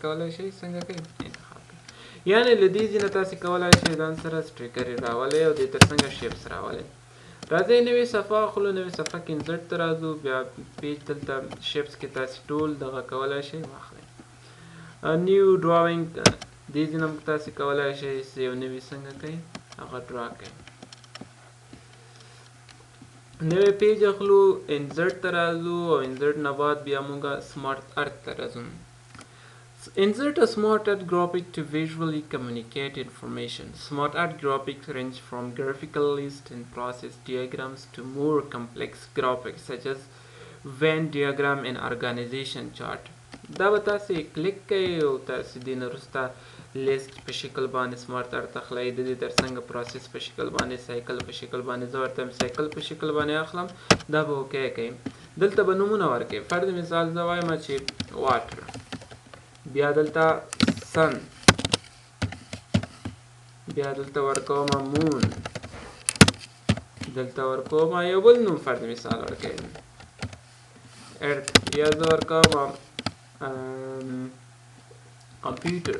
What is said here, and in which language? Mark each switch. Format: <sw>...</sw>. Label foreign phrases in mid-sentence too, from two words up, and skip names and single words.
<ps>کولی شئ څنګه کوئ انتخاب کړئ یعنې له دې ځینه تاسې کولی شئ ځان سره سټیکر یې راولئ او دې ته څنګه شیپس راولئ راځئ نوې صفحه اخلو نوې صفحه کې انزرټ ته راځو بیا پیج دلته شیپس کې تاسې ټول دغه کولی شئ واخلئ</ps> <en>new drawing</en> <ps>دې ځینه هم تاسې کولی شئ یو نوي څنګه کوئ هغه ډرا کوئ نوی پیج اخلو انزرټ ته راځو او انزرټ نه بعد بیا مونږه سمارټ ارت ته راځو.</ps> <en>Insert a smart art graphic to visually communicate information. Smart art graphics range from graphical list and process diagrams to more complex graphics such as Venn diagram and organization chart.</en> <ps>دا به تاسې کلیک کوئ او تاسې دې نه وروسته لیست په شکل باندې سمارټ ارت اخلئ، د دې ترڅنګ پروسس په شکل باندې، سایکل په شکل باندې، زه ورته سایکل په شکل باندې اخلم، دا به اوکی کوئ. دلته به نومونه ورکوئ. فرض مثال زه وایم چې واټر، بیا دلته سن، بیا دلته ورکوم مون، دلته ورکوم یو بل نوم فرض مثال ورکوم ارت، یا زه ورکوم کمپیوټر.</ps>